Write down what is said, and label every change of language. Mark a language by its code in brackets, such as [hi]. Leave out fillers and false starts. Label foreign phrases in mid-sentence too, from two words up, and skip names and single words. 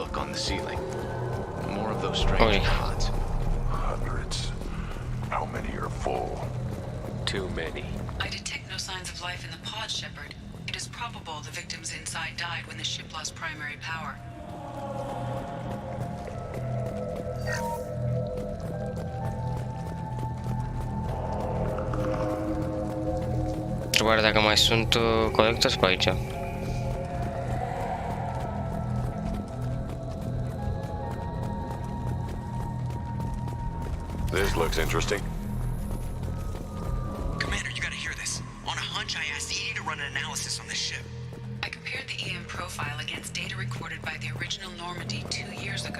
[en] on the ceiling. More of those strange pods. Hundreds. How many are full? Too many. I detect no signs of life in the pod, Shepard. It is probable the victims inside died when the ship lost primary power. [ro] Întrebarea dacă mai sunt colectori pe aici. [en] This looks interesting. Commander, you gotta hear this. On a hunch, I asked EDI to run an analysis on this ship. I compared the EM profile against data recorded by the original Normandy 2 years ago.